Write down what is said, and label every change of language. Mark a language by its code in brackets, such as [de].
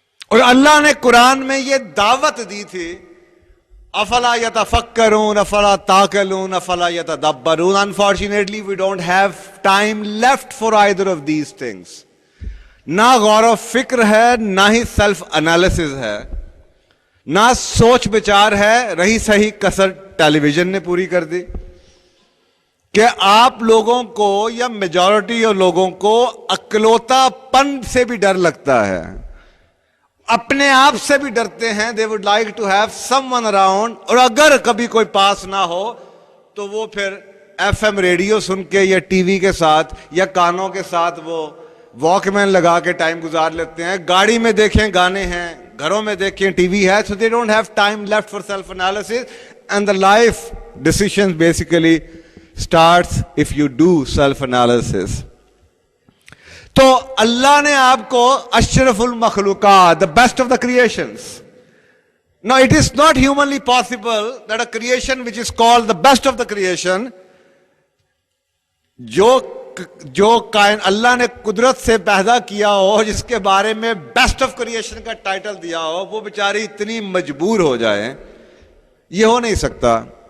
[ur] اور اللہ نے قرآن میں یہ دعوت دی تھی, [ar] افلا یتفکرون افلا تعقلون افلا یتدبرون. [en] Unfortunately we don't have time left for either of these things. [ur] نہ غور و فکر ہے, نہ ہی سیلف انالیسز ہے, نہ سوچ بچار ہے. رہی صحیح کسر ٹیلی ویژن نے پوری کر دی کہ آپ لوگوں کو یا میجورٹی لوگوں کو اکلوتا پن سے بھی ڈر لگتا ہے, اپنے آپ سے بھی ڈرتے ہیں. [en] they would like to have someone around, [ur] اور اگر کبھی کوئی پاس نہ ہو تو وہ پھر ایف ایم ریڈیو سن کے یا ٹی وی کے ساتھ یا کانوں کے ساتھ وہ واک مین لگا کے ٹائم گزار لیتے ہیں. گاڑی میں دیکھیں گانے ہیں, گھروں میں دیکھیں ٹی وی ہے. [en] so they don't have time left for self analysis, and the life decisions basically starts if you do self analysis. [ur] تو اللہ نے آپ کو اشرف المخلوقات, [en] the best of the creations. Now it is not humanly possible that a creation which is called the best of the creation, [ur] جو اللہ نے قدرت سے پیدا کیا ہو, جس کے بارے میں بیسٹ آف کریشن کا ٹائٹل دیا ہو, وہ بیچاری اتنی مجبور ہو جائے, یہ ہو نہیں سکتا.